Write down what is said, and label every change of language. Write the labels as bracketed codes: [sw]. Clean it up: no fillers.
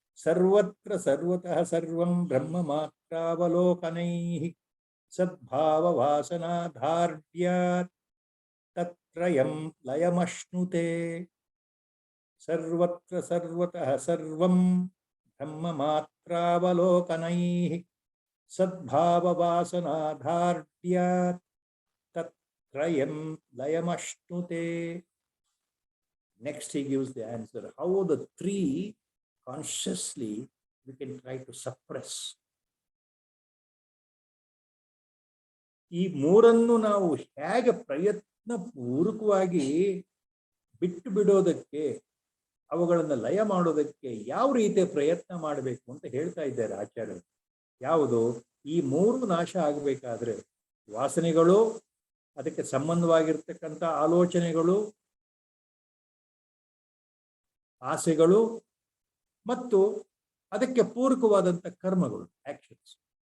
[sa] ಸರ್ವತ್ರ ಸರ್ವತಃ ಸರ್ವಂ ಬ್ರಹ್ಮ ಮಾತ್ರಾವಲೋಕನೈಃ ಸದ್ಭಾವ ವಾಸನಾಧಾರ್ಡ್ಯಾತ್ ತತ್ರಯಂ ಲಯಮಶ್ನುತೆ. ಸರ್ವತ್ರ ಸರ್ವತಃ ಸರ್ವಂ ಬ್ರಹ್ಮ ಮಾತ್ರಾವಲೋಕನೈಃ ಸದ್ಭಾವ ವಾಸನಾಧಾರ್ಡ್ಯಾತ್ ತತ್ರಯಂ ಲಯಮಶ್ನುತೆ. [en] Next he gives the answer how the three consciously we can try to suppress. [kn] ಈ ಮೂರನ್ನು ನಾವು ಹೇಗೆ ಪ್ರಯತ್ನ ಪೂರ್ವಕವಾಗಿ ಬಿಟ್ಟು ಬಿಡೋದಕ್ಕೆ, ಅವುಗಳನ್ನು ಲಯ ಮಾಡೋದಕ್ಕೆ ಯಾವ ರೀತಿಯ ಪ್ರಯತ್ನ ಮಾಡಬೇಕು ಅಂತ ಹೇಳ್ತಾ ಇದ್ದಾರೆ ಆಚಾರ್ಯರು. ಯಾವುದು? ಈ ಮೂರು ನಾಶ ಆಗಬೇಕಾದ್ರೆ ವಾಸನೆಗಳು, ಅದಕ್ಕೆ ಸಂಬಂಧವಾಗಿರ್ತಕ್ಕಂಥ ಆಲೋಚನೆಗಳು, ಆಸೆಗಳು ಮತ್ತು ಅದಕ್ಕೆ ಪೂರಕವಾದಂಥ ಕರ್ಮಗಳು, ಆಕ್ಷನ್ಸ್.